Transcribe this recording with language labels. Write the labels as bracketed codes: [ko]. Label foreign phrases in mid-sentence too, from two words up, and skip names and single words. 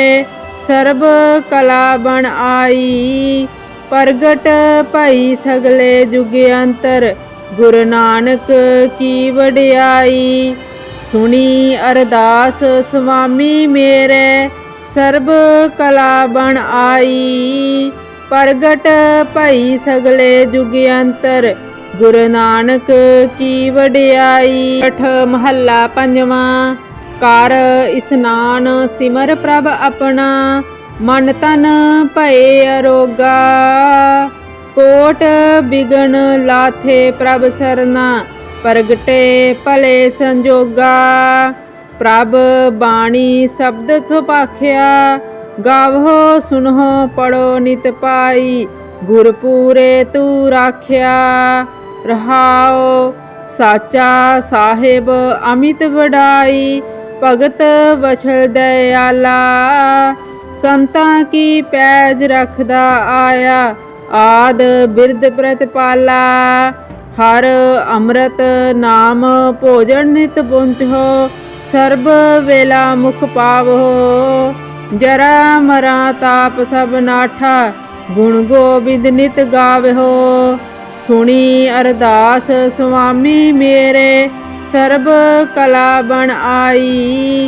[pa] ਸਰਬ ਕਲਾ ਬਣ ਆਈ, ਪ੍ਰਗਟ ਭਈ ਸਗਲੇ ਜੁਗ ਅੰਤਰ। ਗੁਰੂ ਨਾਨਕ ਕੀ ਵਡਿਆਈ, ਸੁਣੀ ਅਰਦਾਸ ਸੁਆਮੀ ਮੇਰੇ। ਸਰਬ ਕਲਾ ਬਣ ਆਈ, ਪ੍ਰਗਟ ਭਈ ਸਗਲੇ ਜੁਗ ਅੰਤਰ। ਗੁਰੂ ਨਾਨਕ ਕੀ ਵਡਿਆਈ। ਅਠ ਮਹਲਾ ਪੰਜਵਾਂ। ਕਰ ਇਸਨਾਨ ਸਿਮਰ ਪ੍ਰਭ ਅਪਨਾ, ਮਨ ਤਨ ਭਏ ਅਰੋਗਾ। ਕੋਟ ਬਿਘਨ ਲਾਥੇ ਪ੍ਰਭ ਸਰਨਾ, ਪ੍ਰਗਟੇ ਭਲੇ ਸੰਜੋਗਾ। ਪ੍ਰਭ ਬਾਣੀ ਸ਼ਬਦ ਸੁਪਾਖਿਆ, ਗਾਵੋ ਸੁਨਹੋ ਪੜ੍ਹੋ ਨਿਤ ਪਾਈ। ਗੁਰਪੂਰੇ ਤੂ ਰਾਖਿਆ ਰਹਾਓ, ਸਾਚਾ ਸਾਹਿਬ ਅਮਿਤ ਵਡਾਈ। ਭਗਤ ਵਛਲ ਦਇਆਲਾ, ਸੰਤਾਂ ਕੀ ਪੈਜ ਰਖਦਾ ਆਇਆ। ਆਦ ਬਿਰਦ ਪ੍ਰਤਿਪਾਲਾ, ਹਰ ਅੰਮ੍ਰਿਤ ਨਾਮ ਭੋਜਨ ਨਿਤ ਪੁੰਚੋ। ਸਰਬ ਵੇਲਾ ਮੁਖ ਪਾਵੋ। ਜਰਾ ਮਰਾ ਤਾਪ ਸਭ ਨਾਠਾ ਗੁਣ ਗੋਬਿੰਦ ਨਿਤ ਗਾਵੋ। ਸੁਣੀ ਅਰਦਾਸ ਸੁਆਮੀ ਮੇਰੇ ਸਰਬ ਕਲਾ ਬਣ ਆਈ।